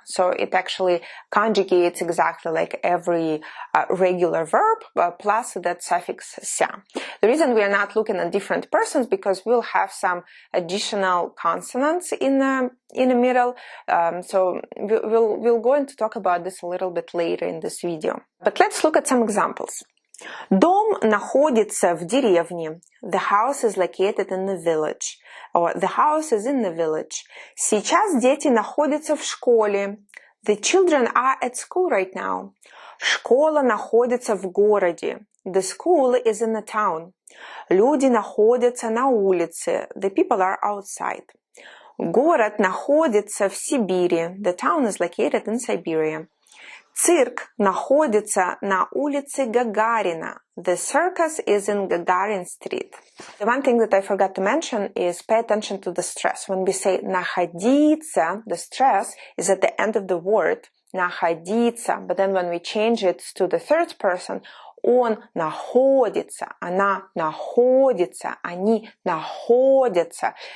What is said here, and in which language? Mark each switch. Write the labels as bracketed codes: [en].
[en] So it actually conjugates exactly like every regular verb plus that suffix ся. The reason we are not looking at different persons because we'll have some additional consonants in the middle. So we'll go into talk about this a little bit later in this video. But let's look at some examples. [ru] Дом находится в деревне. [en] The house is located in the village. Or the house is in the village. [ru] Сейчас дети находятся в школе. [en] The children are at school right now. [ru] Школа находится в городе. [en] The school is in the town. [ru] Люди находятся на улице. [en] The people are outside. [ru] Город находится в Сибири. [en] The town is located in Siberia. [ru] Цирк находится на улице Гагарина. [en] The circus is in Gagarin Street. The one thing that I forgot to mention is pay attention to the stress. When we say находиться, the stress is at the end of the word. [ru] Находиться. [en] But then when we change it to the third person, [ru] он находится, она находится, они находятся.